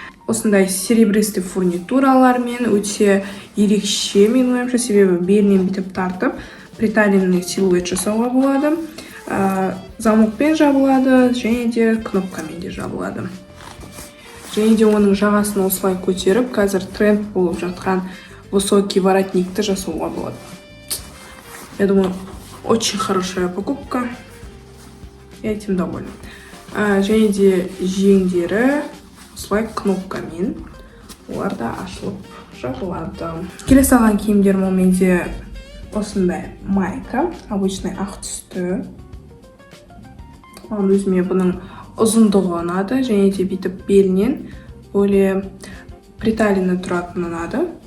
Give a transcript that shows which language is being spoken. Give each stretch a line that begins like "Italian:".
Kazakh: Осындай серебристый фурнитуралармен өте ерекше, мен ойымша, себебі белінен бітіп тартып,
Russian: приталенный силуэт
Kazakh: жасауға болады. Замокпен жабылады, және де кнопкамен де жабылады. Және де оның жағасын осылай көтеріп, қазір тренд болып жатқан высокий воротникті жасауға болады.
Russian: Я думаю, очень хорошая покупка. Я этим довольна.
Kazakh: Және де жеңдері осылай кнопкамен. Олар да ашылып жабылады. Келесі алған киімдерім ол менде осындай майка, обычный ақ түсті. Өзіме бұның ұзындығы ұнады, және де бүйтіп белінен
Russian: более приталенный
Kazakh: тұратын ұнады.